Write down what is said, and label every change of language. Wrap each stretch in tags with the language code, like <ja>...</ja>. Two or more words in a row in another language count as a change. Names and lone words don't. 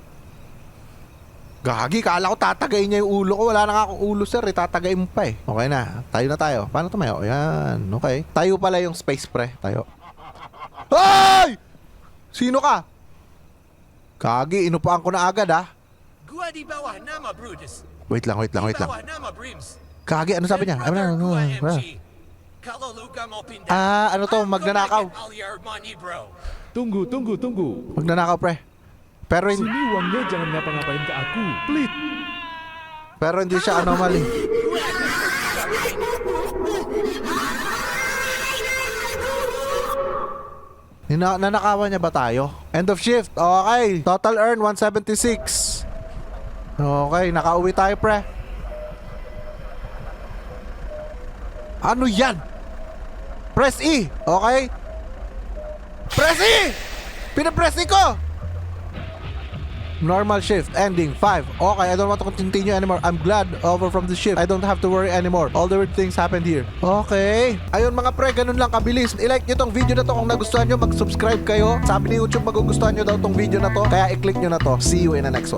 <tl>Gagi, kala ko tatagayin niya yung ulo ko. Wala na nga akong ulo, sir. Itatagayin mo pa eh. Okay na. Tayo na tayo. Paano tumayo? Ayan. Okay. Tayo pala yung space, pre. Tayo. Ay! Sino ka? Gagi, inupaan ko na agad, ha?</tl> <id>Gua di bawah nama Brutus.</id> <tl>Wait lang.</tl> <id>Di bawah nama Brims.</id> <tl>Gagi, ano sabi niya?</tl> <id>Brother gua MG. Kalau lu gak mau pindah,</id> <tl>Ano to?</tl> <en>I'm gonna</en> <tl>Magnanakaw.</tl> <en>get all your money, bro.</en> <id>Tunggu.</id> <tl>Magnanakaw, pre. Pero,</tl> <id>Sini uangnya jangan ngapa-ngapain ke aku.</id> <en>Please.</en> <tl>pero hindi siya anomaly. Nanakawan niya ba tayo?</tl> <en>End of shift. Okay. Total earn 176.</en> <tl>Okay, nakauwi tayo, pre. Ano yan?</tl> <en>Press E. Okay. Press E!</en> <tl>Pinapress E ko!</tl> <en>Normal shift, ending 5. Okay, I don't want to continue anymore. I'm glad over from the shift. I don't have to worry anymore. All the weird things happened here. Okay.</en> <tl>Ayun mga pre, ganun lang kabilis. I-like nyo tong video na to kung nagustuhan nyo. Mag-subscribe kayo. Sabi ni YouTube, magugustuhan nyo daw tong video na to. Kaya i-click nyo na to.</tl> <en>See you in the next one.</en>